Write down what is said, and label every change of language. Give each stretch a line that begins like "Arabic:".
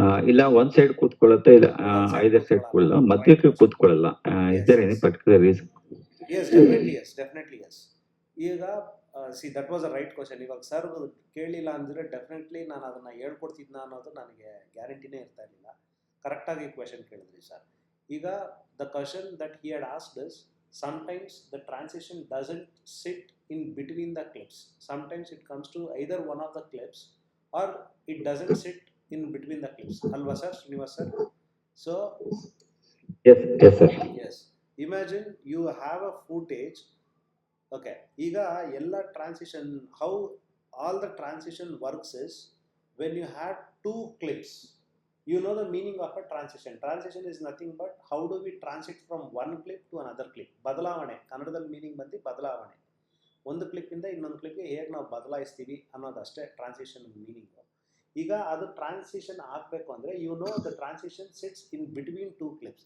Kannada: ಇಲ್ಲ ಒಂದ್ ಸೈಡ್ ಕೂತ್ಕೊಳ್ಳುತ್ತೆ, ಇಲ್ಲ ಐದರ್ ಸೈಡ್ ಕೂಡಲ್ಲ, ಮಧ್ಯಕ್ಕೆ ಕೂತ್ಕೊಳ್ಳಲ್ಲ.
English: Is there any particular reason? Yes, definitely yes. ಈಗ see that was a right question.
Kannada: ಇವಾಗ ಸರ್ ಕೇಳಿಲ್ಲ ಅಂದರೆ ಡೆಫಿನೆಟ್ಲಿ ನಾನು ಅದನ್ನು ಹೇಳ್ಕೊಡ್ತಿದ್ನ ಅನ್ನೋದು ನನಗೆ ಗ್ಯಾರಂಟಿನೇ ಇರ್ತಾ ಇರಲಿಲ್ಲ. ಕರೆಕ್ಟಾಗಿ ಕ್ವೆಶನ್ ಕೇಳಿದ್ರಿ ಸರ್.
English: ಈಗ the question that he had asked is, sometimes the transition doesn't sit in between the clips. Sometimes it comes to either one of the clips or it doesn't sit in between the clips. Alva sir, Srinivas sir. So yes sir. Yes. Imagine you have a footage. Okay.
Kannada: Iga ella
English: transition, how all the transition works is when you have 2 clips. You know the meaning of a transition. Transition is nothing but how do we transit from one clip to another clip.
Kannada: ಬದಲಾವಣೆ, ಕನ್ನಡದಲ್ಲಿ meaning ಬಂದು ಬದಲಾವಣೆ. ಒಂದು ಕ್ಲಿಪ್ಪಿಂದ ಇನ್ನೊಂದು ಕ್ಲಿಪ್ಗೆ ಹೇಗೆ ನಾವು ಬದಲಾಯಿಸ್ತೀವಿ ಅನ್ನೋದಷ್ಟೇ transition meaning. ಈಗ ಅದು ಟ್ರಾನ್ಸಿಷನ್ ಆಗಬೇಕು ಅಂದರೆ
English: You know the transition sits in between 2 clips.